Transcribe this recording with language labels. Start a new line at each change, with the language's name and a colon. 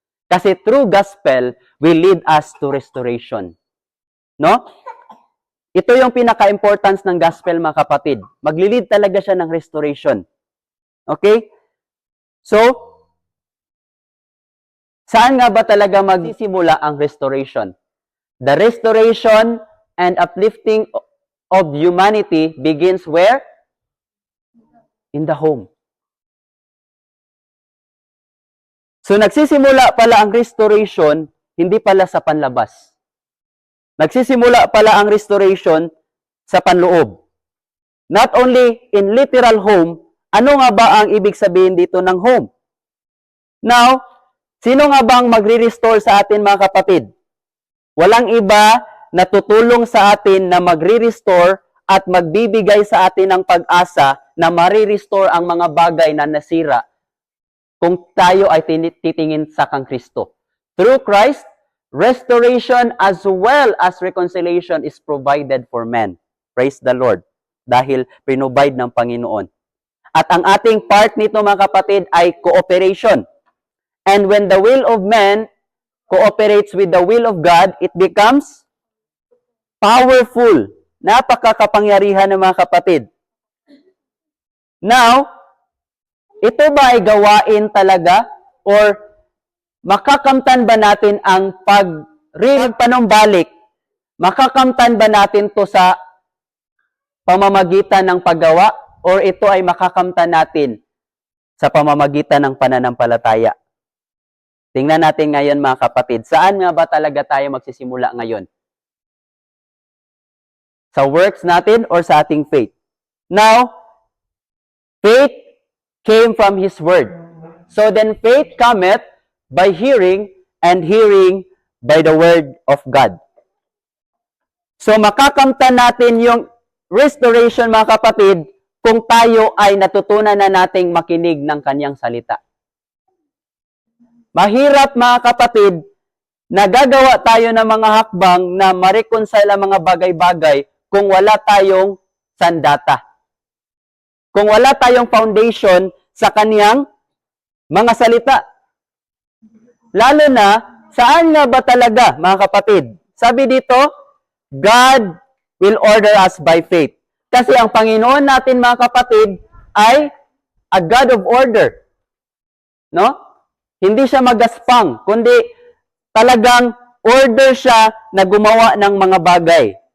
Filipino: Kasi
English: through Gospel will lead us to restoration. No?
Filipino: Ito yung pinaka-importance ng Gospel, mga kapatid. Maglilid talaga siya ng restoration. Okay? So, saan nga ba talaga magsisimula ang restoration?
English: The restoration and uplifting of humanity begins where? In the home.
Filipino: So, nagsisimula pala ang restoration, hindi pala sa panlabas. Nagsisimula pala ang restoration sa panloob.
English: Not only in literal home,
Filipino: ano nga ba ang ibig sabihin dito ng home? Now, sino nga ba ang magre-restore sa atin, mga kapatid? Walang iba na tutulong sa atin na magre-restore at magbibigay sa atin ng pag-asa na marirestore ang mga bagay na nasira kung tayo ay titingin sa kang Kristo.
English: Through Christ, restoration as well as reconciliation is provided for men. Praise the Lord.
Filipino: Dahil pinrovide ng Panginoon. At ang ating part nito, mga kapatid, ay cooperation.
English: And when the will of man cooperates with the will of God, it becomes powerful.
Filipino: Napakakapangyarihan ng mga kapatid. Now, ito ba ay gawain talaga? Or makakamtan ba natin ang pagpanumbalik? Makakamtan ba natin to sa pamamagitan ng paggawa? Or ito ay makakamtan natin sa pamamagitan ng pananampalataya? Tingnan natin ngayon, mga kapatid. Saan nga ba talaga tayo magsisimula ngayon? Sa works natin or sa ating faith?
English: Now, faith came from His Word. So then faith cometh by hearing, and hearing by the Word of God.
Filipino: So makakamtan natin yung restoration, mga kapatid, kung tayo ay natutunan na nating makinig ng Kanyang salita. Mahirap, mga kapatid, na gagawa tayo ng mga hakbang na ma-reconcile ang mga bagay-bagay kung wala tayong sandata. Kung wala tayong foundation sa Kaniyang mga salita. Lalo na, saan nga ba talaga, mga kapatid? Sabi dito,
English: God will order us by faith.
Filipino: Kasi ang Panginoon natin, mga kapatid, ay
English: a God of order.
Filipino: No? Hindi siya magaspang, kundi talagang order siya na gumawa ng mga bagay.